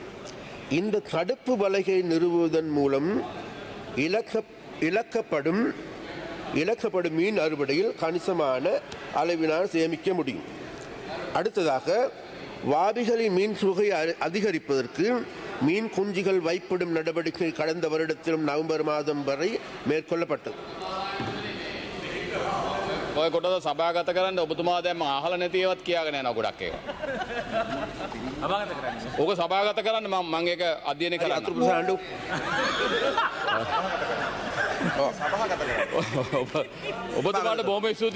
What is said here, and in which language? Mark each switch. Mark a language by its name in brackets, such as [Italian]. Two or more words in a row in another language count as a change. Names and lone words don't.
[Tamil] இந்த தடுப்பு வலையை நிறுவுவதன் மூலம் இழக்கப்படும் மீன் அறுவடையில் கணிசமான அளவினால் சேமிக்க முடியும். அடுத்ததாக வாவிகளின் மீன் தொகை அதிகரிப்பதற்கு மீன் குஞ்சுகள் வைப்பிடும் நடவடிக்கை கடந்த வருடத்திலும் நவம்பர் மாதம் வரை மேற்கொள்ளப்பட்டது. [Sinhala] ඔය කොටද සභාගත කරන්න ඔබතුමා දැන් මම අහලා නැති ඒවත් කියාගෙන යනවා ගොඩක් ඒවා. සභාගත කරන්න. ඕක සභාගත කරන්න මම ඒක අධ්‍යයනය කරන්න. අතුරු සාණ්ඩු. ඔබතුමාට බොහොම ස්තුතියි.